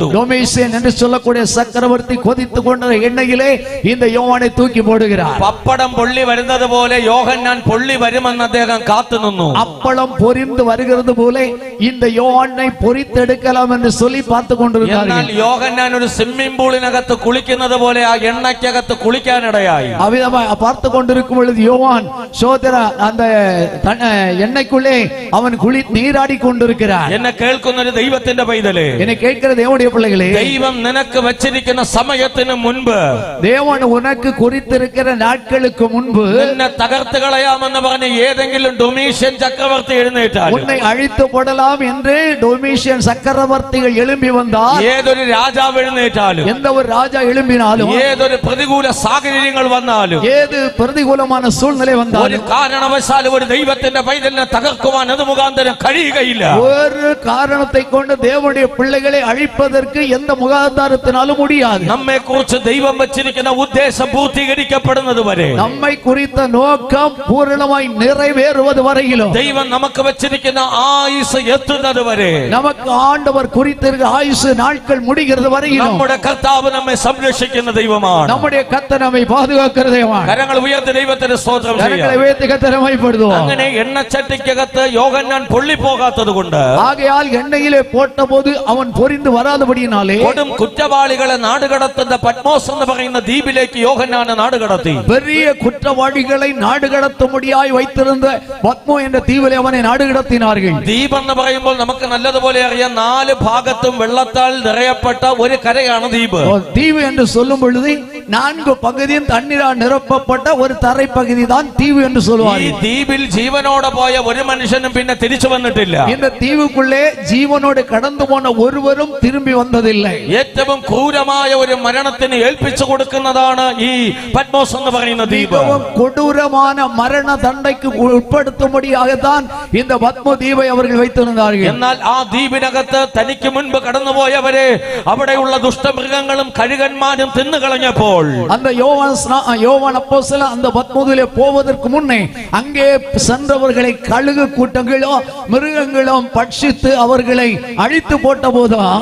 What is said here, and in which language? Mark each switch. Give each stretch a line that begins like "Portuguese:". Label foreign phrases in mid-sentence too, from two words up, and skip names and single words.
Tamil: டொமிஷியன் என்று சொல்லக்கூடிய சக்கரவர்த்தி கொதித்து கொண்ட எண்ணெயிலே இந்த யோவானை தூக்கி போடுகிறார்.
Malayalam: പപ്പടം പൊള്ളി വരുന്നത് പോലെ യോഹന്നാൻ പൊള്ളി വരുമെന്ന് അദ്ദേഹം കാത്തുനിന്നു.
Tamil: அப்பளம் பொரிந்து வருகிறது போல இந்த யோவானை பொரித்தெடுக்கலாம் என்று சொல்லி பார்த்து கொண்டிருந்தார்கள்.
Malayalam: എന്നാൽ യോഹന്നാൻ ഒരു
English: swimming poolinakath
Malayalam: കുളിക്കുന്നത് പോലെ ആ എണ്ണയ്ക്കകത്ത് കുളിക്കാനിടയായി.
Tamil: அவ்விதமாக பார்த்து கொண்டிருக்கும் பொழுது யோவான் சோதர அந்த எண்ணெய்க்குள்ளே அவன் நீராடி கொண்டிருக்கிறார்.
Malayalam: എന്നെ കേൾക്കുന്ന ഒരു ദൈവത്തിന്റെ പൈതലേ,
Tamil: என்னை கேட்கிற தேவனுடைய பிள்ளைகளே,
Malayalam: ദൈവം നിനക്ക് വെച്ചിരിക്കുന്ന സമയത്തിന് മുൻപ്,
Tamil: தேவன் உனக்கு குறித்திருக்கிற நாட்களுக்கு முன்பு
Malayalam: നിന്നെ തകർത്ത് കളയാമെന്ന് പറഞ്ഞ് ഏതെങ്കിലും ഡൊമീഷ്യൻ ചക്രവർത്തി എഴുന്നേറ്റാൽ,
Tamil: உன்னை அழித்து போடலாம் என்று டொமிஷியன் சக்கரவர்த்திகள் எழும்பி வந்தால்,
Malayalam: ഏതൊരു രാജാവ് എഴുന്നേറ്റാലും,
Tamil: எந்த ஒரு ராஜா எழும்பினாலும்,
Malayalam: ഏതൊരു പ്രതികൂല സാഹചര്യങ്ങൾ വന്നാലും,
Tamil: ஏது பிரதிகூலமான சூழ்நிலை
Malayalam: ഒരു
Tamil: வந்தாலும்,
Malayalam: കാരണവശാലും ഒരു ദൈവത്തിന്റെ പൈതലിനെ തകർക്കുവാൻ അത് മുഖാന്തരം കഴിയുകയില്ല.
Tamil: ஒரு காரணத்தை கொண்டு தேவனுடைய பிள்ளைகளை அழிப்பதற்கு எந்த முகாதாரத்தினாலும் முடியாது.
Malayalam: നമ്മെ കുറിച്ച് ദൈവം വെച്ചിരിക്കുന്ന ഉദ്ദേശം പൂർത്തീകരിക്കപ്പെടുന്നത് വരെ,
Tamil: நம்மை குறித்த நோக்கம் பூரணமாய் நிறைவேறுவது வரையிலும்,
Malayalam: ദൈവം നമുക്ക് വെച്ചിരിക്കുന്ന ആയുസ് എത്തുന്നത് വരെ,
Tamil: நமக்கு ஆண்டவர் குறித்திருக்கிற ஆயுசு நாட்கள் முடிகிறது வரையிலும்
Malayalam: നമ്മുടെ കർത്താവ് നമ്മെ സംരക്ഷിക്കുന്ന ദൈവമാണ്.
Tamil: நம்முடைய கர்த்தர் நம்மை பாதுகாக்கிற தேவன்.
Malayalam: കരങ്ങൾ ഉയർത്തി ദൈവത്തിന് സ്തോത്രം
Tamil: கரங்களை
Malayalam: ചെയ്യാം.
Tamil: உயர்த்தி கர்த்தரை மகிமைப்படுத்துவோம்.
Malayalam: അങ്ങനെ എണ്ണച്ചട്ടിക്കകത്ത് യോഹന്നാൻ പൊള്ളിപ്പോകാത്തത് കൊണ്ട്,
Tamil: ஆகையால் எண்ணெயிலே போட்டபோது அவன் பொரிந்து வராதபடியினாலே
Malayalam: കൊടും കുറ്റവാളികളെ നാടുകടത്തുന്ന പത്മോസ് എന്ന് പറയുന്ന ദ്വീപിലേക്ക് യോഹന്നാനെ നാടുകടത്തി.
Tamil: பெரிய குற்றவாளிகளை நாடு கடத்தும்படியாய் வைத்திருந்த பத்மோ என்ற தீவிலே அவனை நாடு கடத்தினார்கள்.
Malayalam: ദ്വീപ് എന്ന് പറയുമ്പോൾ നമുക്ക് നല്ലതുപോലെ അറിയാം, 4 ഭാഗത്തും വെള്ളത്താൽ നിറയപ്പെട്ട ഒരു കരയാണ് ദ്വീപ്.
Tamil: தீவு என்று சொல்லும் பொழுது 4 பகுதியும் தண்ணீரால் நிரப்பப்பட்ட ஒரு தரை பகுதி தான் தீவு என்று
Malayalam: ഈ
Tamil: சொல்வார்கள்.
Malayalam: ദ്വീപിൽ ജീവനോടെ പോയ ഒരു മനുഷ്യനും പിന്നെ തിരിച്ചു വന്നിട്ടില്ല.
Tamil: இந்த தீவுக்குள்ளே ஜீவனோடு கடந்து போன ஒருவரும் திரும்பி வந்ததில்லை.
Malayalam: ഏറ്റവും ക്രൂരമായ ഒരു മരണത്തിന് ഏൽപ്പിച്ചു കൊടുക്കുന്നതാണ് ഈ പത്മോസ് എന്ന് പറയുന്ന ദ്വീപ്.
Tamil: மிகவும் கொடூரமான மரண தண்டைக்கு உட்படுத்தும்படியாகத்தான் இந்த பத்ம தீவை அவர்கள் வைத்திருந்தார்கள்.
Malayalam: എന്നാൽ ആ ദ്വീപിനകത്ത് തനിക്ക് മുൻപ് കടന്നുപോയവരെ അവിടെയുള്ള ദുഷ്ടമൃഗങ്ങളും കഴുകന്മാരും തിന്നുകളഞ്ഞപ്പോൾ,
Tamil: அந்த யோவான் அப்போஸ்தலன் அந்த பத்மோதிலே போவதற்கு முன்னே அங்கே சென்றவர்களை கழுகு கூட்டங்களும் மிருகங்களும் பட்சித்து அவர்களை அழித்து போட்ட போதும்